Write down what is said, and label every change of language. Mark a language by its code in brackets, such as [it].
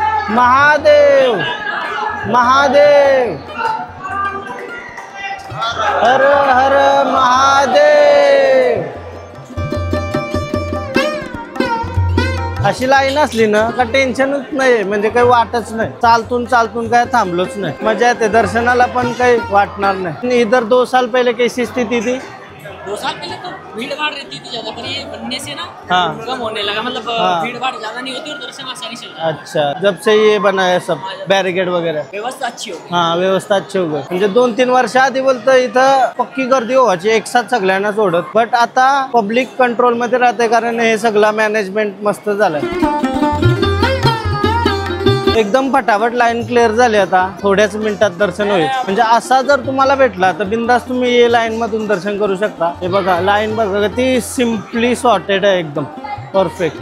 [mr] महादेव महादेव, हर हर महादेव। अशी लाईन असली ना का टेन्शनच नाही, म्हणजे काही वाटच नाही। चालतून काय थांबलोच नाही, मजा येते दर्शनाला, पण काही वाटणार नाही। [hi] इधर 2 साल पहले कैसी स्थिति थी? 2 साल पहले तो भीड़ भाड़ रहती थी ज्यादा, पर ये बनने से ना हाँ कम होने लगा। मतलब भीड़ भाड़ ज्यादा नहीं होती और दर्शन आसानी से होता है। अच्छा, जब से ये बना है सब बैरिकेड वगैरह, व्यवस्था अच्छी हो गई। हाँ व्यवस्था अच्छी हो गई। [mr] म्हणजे 2-3 वर्ष आधी बोलतं इथं पक्की गर्दी व्हायची, एक साथ सगळ्यांना सोडत। बट आता पब्लिक कंट्रोल मध्ये राहते, कारण हे सगळं मॅनेजमेंट मस्त झालंय। एकदम फटाफट लाईन क्लिअर झाली। आता थोड्याच मिनिटात दर्शन होईल। म्हणजे असा जर तुम्हाला भेटला तर बिंदास तुम्ही ये लाईन मधून दर्शन करू शकता। हे बघा लाईन बघा, ती सिम्पली सॉर्टेड आहे एकदम। परफेक्ट.